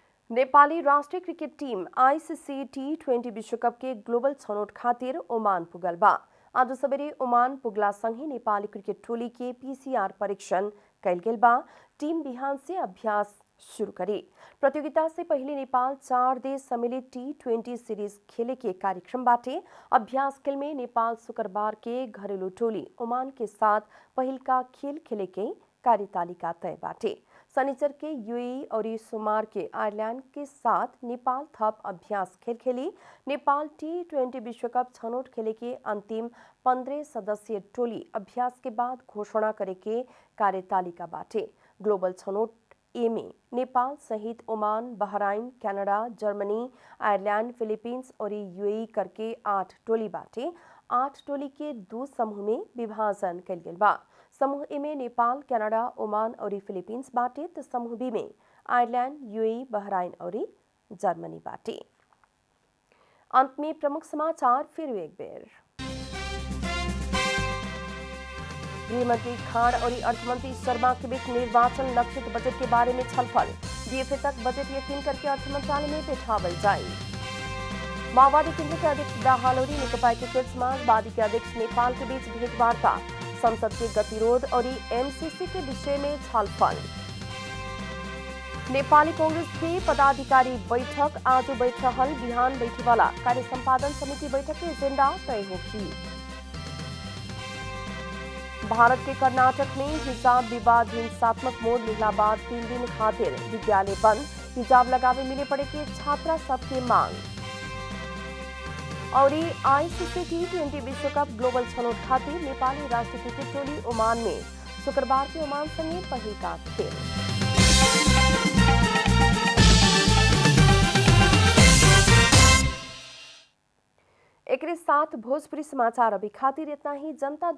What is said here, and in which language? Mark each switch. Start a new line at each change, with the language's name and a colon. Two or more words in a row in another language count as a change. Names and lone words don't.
Bhojpuri: नेपाली राष्ट्रिय क्रिकेट टीम आईसीसी T20 विश्वकप के ग्लोबल छनौट खातिर ओमान पुगल बा। आज सबेरे ओमान पुगला संगे नेपाली क्रिकेट टोली के पीसीआर परीक्षण कैल गेल बा। टीम बिहान से अभ्यास शुरू करी। प्रतियोगिता से पहले नेपाल 4 देश सम्मिलित T20 सीरीज खेले के कार्यक्रम बाटे। अभ्यास खेल में नेपाल शुक्रवार के घरेलू टोली ओमान के साथ पहिल का खेल खेले के कार्यतालिका तय बाटे। शनिचर के यूएई और सोमवार के आयरलैंड के साथ नेपाल थप अभ्यास खेल खेली। नेपाल T20 विश्वकप छनौट खेले के अंतिम 15 सदस्यीय टोली अभ्यास के बाद घोषणा करे के कार्यतालिका बाटे। ग्लोबल छनौट ए में नेपाल सहित ओमान, बहराइन, कनाडा, जर्मनी, आयरलैंड, फिलीपींस और यूएई करके 8 टोली बाटे। 8 टोली के 2 समूह में विभाजन कैल गेल बा। समूह ए में नेपाल, कनाडा, ओमान और फिलीपींस बाटे तो समूह बी में आयरलैंड, यूएई, बहराइन और जर्मनी बाटे। अंत में प्रमुख समाचार फिर एक बेर। गृहमंत्री खाड़ और अर्थमंत्री शर्मा के बीच निर्वाचन लक्षित बजट के बारे में छलफल। DFA तक बजट यकीन करके अर्थ मंत्रालय में बैठावल जाए। माओवादी केंद्र के अध्यक्ष दाहाल और नेकपा एकीकृत समाजवादी के अध्यक्ष नेपाल के बीच भेंटवार्ता। संसद के गतिरोध और MCC के विषय में छलफल। नेपाली कांग्रेस के पदाधिकारी बैठक आज बैठ रहल। बिहान बैठे वाला कार्य संपादन समिति बैठक के एजेंडा तय होगी। भारत के कर्नाटक में हिजाब विवाद हिंसात्मक मोड़ लेला बाद 3 दिन खातिर विद्यालय बंद। हिजाब लगावे मिले पड़े के छात्रा सबके मांग। और आईसीसी T20 विश्वकप ग्लोबल छनौट खातिर नेपाली राष्ट्रीय क्रिकेट टोली ओमान में शुक्रवार के ओमान संगे पहिल का खेल। एक साथ भोजपुरी समाचार अभी खातिर इतना ही।